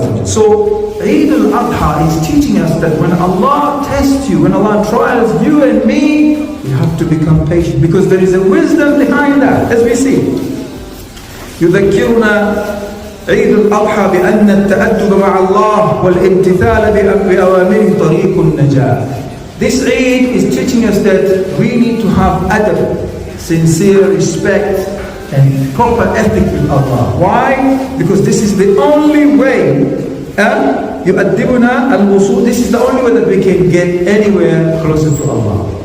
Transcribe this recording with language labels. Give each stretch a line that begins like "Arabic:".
English: So Eid Al-adhaa is teaching us that when Allah tests you, when Allah trials you and me, we have to become patient, because there is a wisdom behind that, as we see.
Arabic: يذكرنا عيد الأضحى بأن التأدب مع الله والامتثال بأوامره طريق النجاة.
English: This Eid is teaching us that we need to have adab, sincere respect and proper ethic with Allah. Why? Because this is the only way,
Arabic: يؤدبنا الوصول,
English: this is the only way that we can get anywhere closer to Allah.